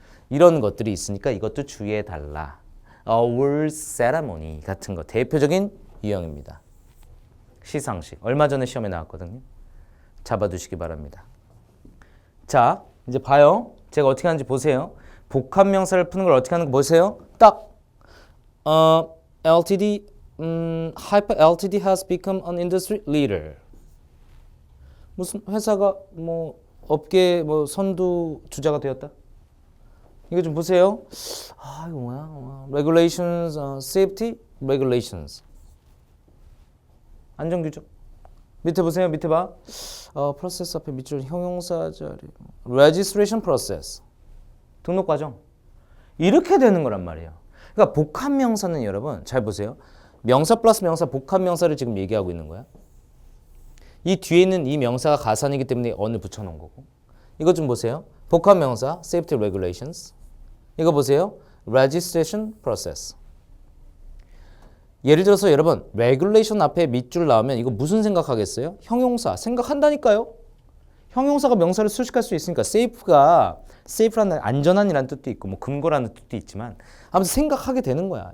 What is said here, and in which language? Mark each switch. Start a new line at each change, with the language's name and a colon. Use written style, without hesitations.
Korean: 이런 것들이 있으니까 이것도 주의해 달라. Award ceremony 같은 거 대표적인 유형입니다. 시상식. 얼마 전에 시험에 나왔거든요. 잡아두시기 바랍니다. 자, 이제 봐요. 제가 어떻게 하는지 보세요. 복합명사를 푸는 걸 어떻게 하는 거 보세요.
English: 딱 LTD Hyper LTD has become an industry leader.
Korean: 무슨 회사가 뭐 업계 뭐 선두 주자가 되었다. 이거 좀 보세요. 아, 이거 뭐야?
English: Regulations, safety regulations.
Korean: 안전규정. 밑에 보세요. 밑에 봐. 프로세스 앞에 밑줄 형용사 자리.
English: Registration process.
Korean: 등록 과정. 이렇게 되는 거란 말이에요. 그러니까 복합명사는 여러분 잘 보세요. 명사 플러스 명사 복합명사를 지금 얘기하고 있는 거야. 이 뒤에 있는 이 명사가 가산이기 때문에 on을 붙여놓은 거고. 이거 좀 보세요. 복합명사
English: safety regulations.
Korean: 이거 보세요.
English: registration process.
Korean: 예를 들어서 여러분 regulation 앞에 밑줄 나오면 이거 무슨 생각하겠어요? 형용사 생각한다니까요. 형용사가 명사를 수식할 수 있으니까 safe라는 안전한이라는 뜻도 있고 뭐 근거라는 뜻도 있지만 아무튼 생각하게 되는 거야.